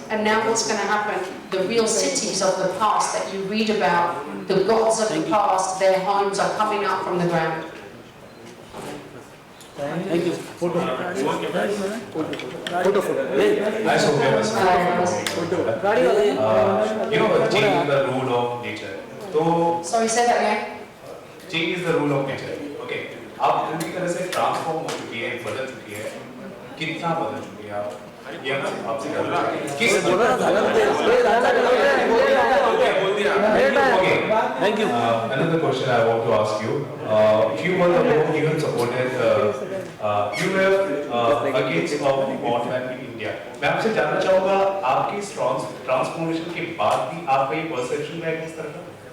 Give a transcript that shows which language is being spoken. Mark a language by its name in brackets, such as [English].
[English] And now what's going to happen? The real cities of the past that you read about, the gods of the past, their homes are coming up from the ground. Thank you. Photo. I change is the rule of nature. So Sorry, say that again. change is the rule of nature. Okay. [Hindi] आप पूरी तरह से transform हो चुकी है, बदल चुकी है. कितना बदल चुकी है आप? ये मैं आपसे बोल रहा हूँ. किस [English] Thank you. Another question I want to ask you. Few months ago, you had supported, you were against of modern in India. [Hindi] मैं आपसे जानना चाहूँगा आपकी ट्रांसफॉर्मेशन के बाद भी आपका ये परसेप्शन है किस तरह का?